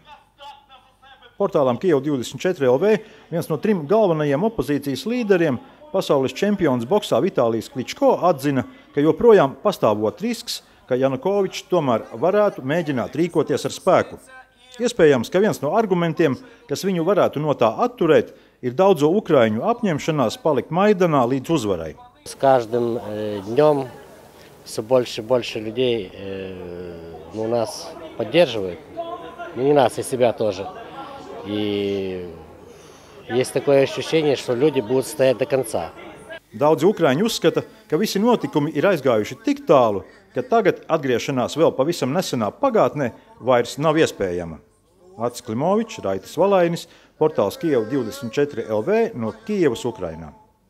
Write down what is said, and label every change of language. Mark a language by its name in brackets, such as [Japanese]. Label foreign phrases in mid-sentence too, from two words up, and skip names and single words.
[Latvian] Portālam Kiev24 LV viens no 3 galvenajiem opozīcijas līderiem, pasaules čempions boksā Vitālijs Kličko, atzina, ka joprojām pastāvot risks, ka Janukovičs tomēr varētu mēģināt rīkoties ar spēku. Iespējams, ka viens no argumentiem, kas viņu varētu no tā atturēt, ir daudzo ukraiņu apņemšanās palikt Майданā līdz uzvarai. [Russian] С каждым днем все больше и больше людей нас поддерживают. Не нас, и себя тоже. И есть такое ощущение, что люди будут стоять до конца. [Latvian] Daudzi ukraiņi uzskata, ka visi notikumi ir aizgājuši tik tālu, ka tagad atgriešanās vēl pavisam nesenā pagātnē vairs nav iespējama. Acis Klimovičs, Raitis Valainis, portāls Kiev24 LV no Kievas, Ukrainā.